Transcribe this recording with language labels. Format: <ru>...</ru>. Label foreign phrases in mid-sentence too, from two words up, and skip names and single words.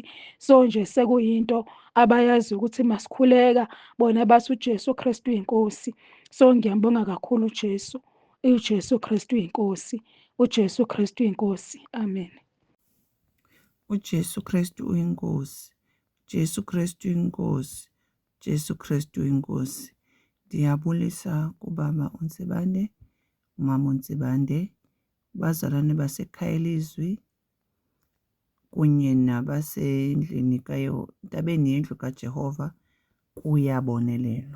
<zu>So nje sekuyinto abayazi ukuthi masikhuleka bona bathi uJesu Kristu inkosi. So ngiyambonga kakhulu uJesu Kristu inkosi, uJesu Kristu inkosi. Amen. uJesu Kristu uyinkosi, Jesu Kristu inkosi, Jesu Kristu inkosi.</zu> <xh>Ndiyabulisa kubaba uNtsibande, umama uNtsibande, bazalwane basekhaya elizwi kunye nabasendlini ntabeni yendlu kaJehova, kuyabonelelwa.</xh>